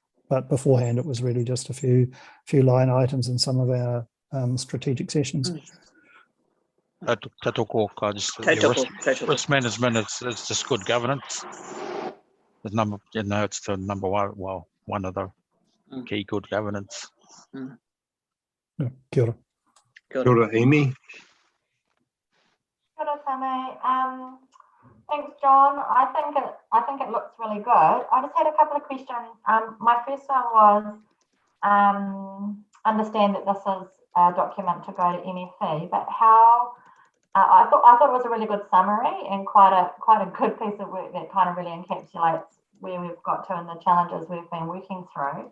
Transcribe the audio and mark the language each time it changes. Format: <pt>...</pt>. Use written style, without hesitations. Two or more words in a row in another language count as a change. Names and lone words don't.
<en>But beforehand, it was really just a few line items in some of our strategic sessions. Risk management, it's just good governance. The number, it's the number one. Well, one of the key good governance.</en> <mi>Kia ora. Kia ora, Amy. Kia ora, Tame.</mi> <en>Thanks, John. I think it looks really good. I just had a couple of questions. My first one was understand that this is a document to go to MFE, but how? I thought it was a really good summary and quite a good piece of work that kind of really encapsulates where we've got to and the challenges we've been working through.</en>